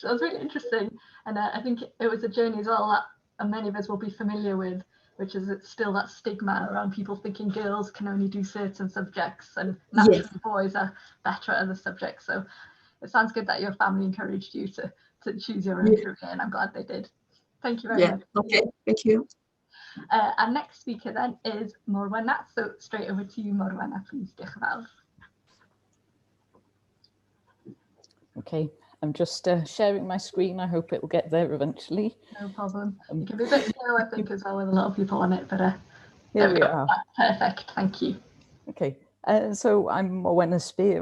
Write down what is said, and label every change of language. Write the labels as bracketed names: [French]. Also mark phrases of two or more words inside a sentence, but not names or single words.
[English] That was really interesting, and I think it was a journey as well that many of us will be familiar with, which is it's still that stigma around people thinking girls can only do certain subjects, and naturally yes, boys are better at other subjects. So it sounds good that your family encouraged you to choose your own career, and I'm glad they did. Thank you very much. Okay, thank you. Our next speaker then is Morwenna. So straight over to you, Morwenna, please. [Welsh] Diolch yn fawr. [English] Okay, I'm just sharing my screen. I hope it will get there eventually. No problem. You can be a bit slow, I think, as well, with a lot of people on it, but here we are. Perfect, thank you. Okay, So I'm M-SParc.